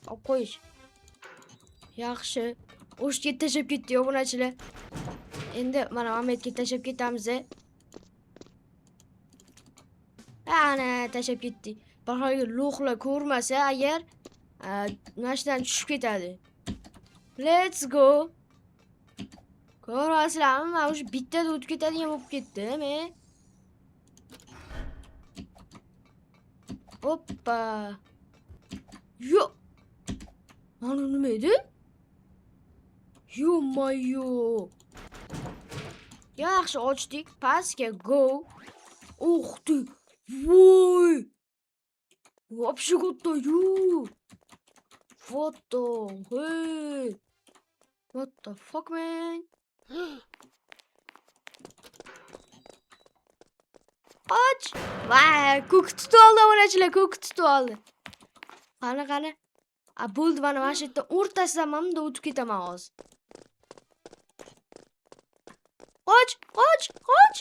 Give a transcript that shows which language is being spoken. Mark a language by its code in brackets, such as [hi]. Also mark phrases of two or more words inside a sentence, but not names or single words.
[uz] Olib qo'yish. Yaxshi. O'shga tashab ketdi obunachilar. Endi mana Ahmedga tashab ketamiz. Ana tashab ketdik. Bahorgi lo'qlar ko'rmasa agar mashinadan tushib ketadi. [en] Let's go. [uz] Ko'rasizlarmi? Men o'sha bittada o'tib ketadigan bo'lib ketdim. Hoppa. Yo'q. Mana nima edi? Yo-mayo. Yaxshi ochdik. Pastga go. Uxdi. Voy. [ru] Вообще готовю. [en] What the hey? What the fuck, man? [uz] Qoch! Vay, ko'k tutib oldi obunachilar, ko'k tutib oldi. Qani. Bo'ldi, mana shu yerda o'rtasidan mamda o'tib ketaman hozir. Qoch!